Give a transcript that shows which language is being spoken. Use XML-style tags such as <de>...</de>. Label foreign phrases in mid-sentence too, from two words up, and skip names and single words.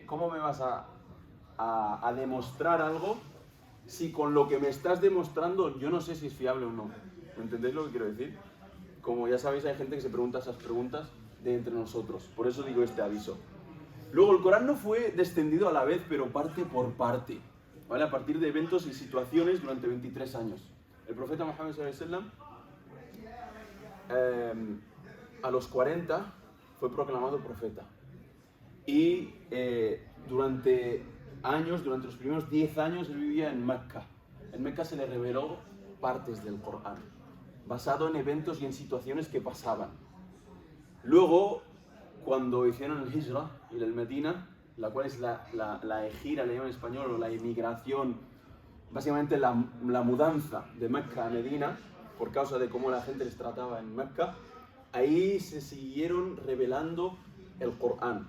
<es>¿Cómo me vas a demostrar algo si con lo que me estás demostrando yo no sé si es fiable o no? ¿Entendéis lo que quiero decir? Como ya sabéis, hay gente que se pregunta esas preguntas de entre nosotros, por eso digo este aviso. Luego, el Corán no fue descendido a la vez, pero parte por parte, ¿vale? A partir de eventos y situaciones durante 23 años. El profeta Muhammad</es> <ar>صلى الله عليه وسلم</ar> <es>a los 40 fue proclamado profeta. Y durante los primeros 10 años, él vivía en Mecca. En Mecca se le reveló partes del Corán, basado en eventos y en situaciones que pasaban. Luego, cuando hicieron el Hijra y el Medina, la cual es la ejira, le llaman en español, o la emigración, básicamente la mudanza de Mecca a Medina, por causa de cómo la gente les trataba en Mecca, ahí se siguieron revelando el Corán.</es>